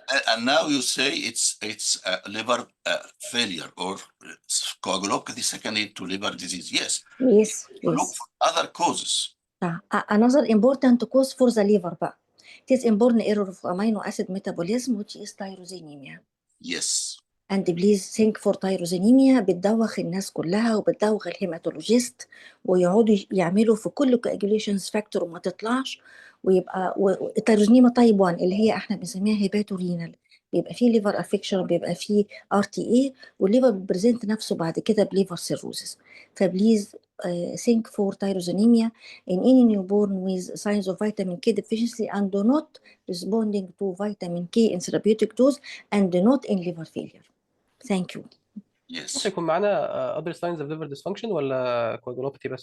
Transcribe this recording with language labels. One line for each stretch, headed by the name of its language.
English: And now you say it's liver failure or coagulopathy secondary to liver disease. Yes. Look for other causes. Another important cause for the liver it is inborn error of amino acid metabolism, which is tyrosinemia. Yes. And please think for tyrosinemia
Arabic: بتدوخ الناس كلها وبتدوخ الهيماتولوجيست ويقعدوا يعملوا في كل coagulations factor وما تطلعش ويبقى التيروزينيما تايب 1 اللي هي احنا بنسميها هيباتورينال بيبقى فيه ليفر افكشن بيبقى فيه RTA والليفر بيبريزنت نفسه بعد كده بليفر سيروزس.
English: فبليز think for tyrosinemia in any newborn with signs of vitamin K deficiency and not responding to vitamin K in therapeutic dose and not in liver failure. Thank you. Yes.
Arabic: هيكون معانا
English: other signs of liver dysfunction ولا coagulopathy بس؟